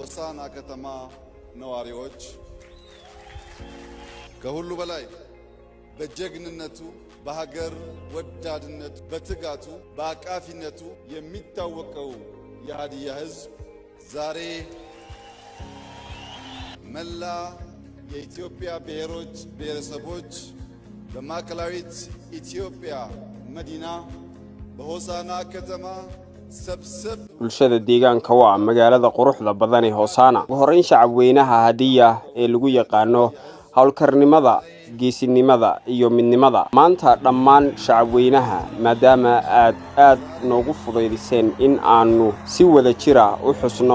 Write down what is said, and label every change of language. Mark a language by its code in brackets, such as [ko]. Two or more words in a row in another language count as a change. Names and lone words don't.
[am] የሆሳና ከተማ ነዋሪዎች ከሁሉ በላይ በጀግንነቱ በሀገር ወዳድነቱ በትጋቱ በአቃፊነቱ የሚታወቀው የሀዲያ ሕዝብ ዛሬ መላ የኢትዮጵያ ብሔሮች ብሔረሰቦች በማዕከላዊት ኢትዮጵያ መዲና በሆሳና ከተማ ሰብሰብ [so] bulshada deegaanka waa magaalada quruxda badan ee Hosaana ugu horeyn shacab weynaha Hadiya ee lagu yaqaano hawlkarnimada geesinimada iyo midnimada maanta dhammaan shacab weynaha maadaama aad noogu fududeyseen in aanu si wada jira u xusno